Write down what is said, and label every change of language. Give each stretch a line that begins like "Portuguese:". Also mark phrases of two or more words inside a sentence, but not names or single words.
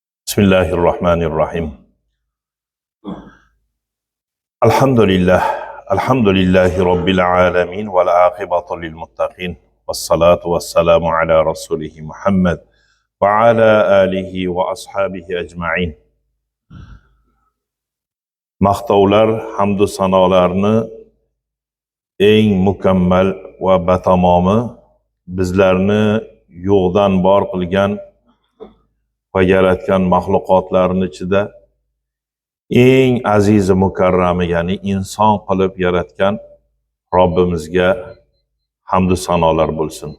Arabic: Bismillahirrahmanirrahim. Elhamdülillah. الحمد لله رب العالمين والعاقبة للمتقين. والصلاة والسلام على رسوله محمد. وعلى آله وأصحابه أجمعين.
Uzbek: Maqtovlar, hamdu sanolarni eng mukammal va batamomi bizlarni yo'qdan bor qilgan va yaratgan mahluqotlarning ichida eng azizi mukarrami, ya'ni inson qilib yaratgan Robbimizga hamdu sanolar bo'lsin.